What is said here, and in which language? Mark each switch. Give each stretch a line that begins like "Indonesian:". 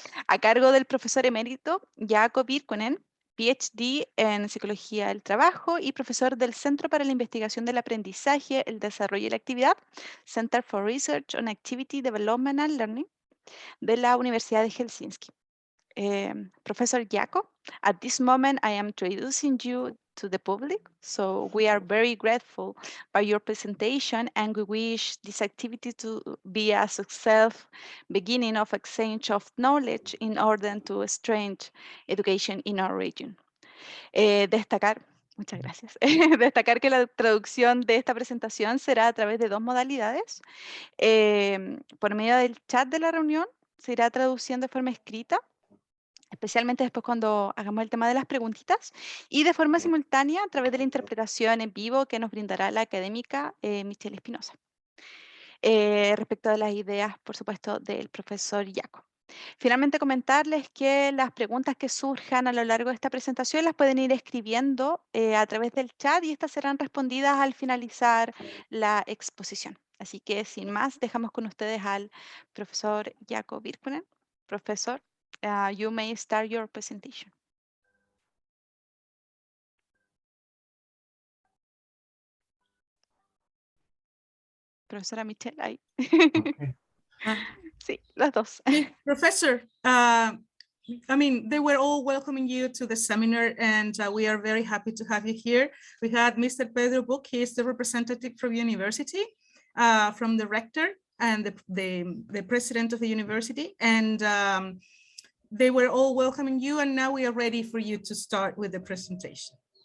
Spanish: A cargo del profesor emérito Jaakko Virkkunen, PhD en Psicología del Trabajo y profesor del Centro para la Investigación del Aprendizaje, el Desarrollo y la Actividad, Center for Research on Activity Development and Learning, de la Universidad de Helsinki.
English: Professor Jaakko. At this moment, I am introducing you to the public. So we are very grateful by your presentation, and we wish this activity to be a successful beginning of exchange of knowledge in order to strengthen education in our region.
Spanish: Muchas gracias. Destacar que la traducción de esta presentación será a través de dos modalidades. Por medio del chat de la reunión, se irá traduciendo de forma escrita, especialmente después cuando hagamos el tema de las preguntitas, y de forma simultánea a través de la interpretación en vivo que nos brindará la académica Michelle Espinosa. Respecto de las ideas, por supuesto, del profesor Jaakko. Finalmente, comentarles que las preguntas que surjan a lo largo de esta presentación las pueden ir escribiendo a través del chat y estas serán respondidas al finalizar la exposición. Así que, sin más, dejamos con ustedes al profesor Jaakko Virkkunen.
English: Profesor, you may start your presentation.
Spanish: Profesora Michelle, ahí. Okay. Sí, las dos.
English: Professor, I mean, they were all welcoming you to the seminar, and we are very happy to have you here. We had Mr. Pedro Buch, he is the representative from university, from the rector and the president of the university, and they were all welcoming you, and now we are ready for you to start with the presentation.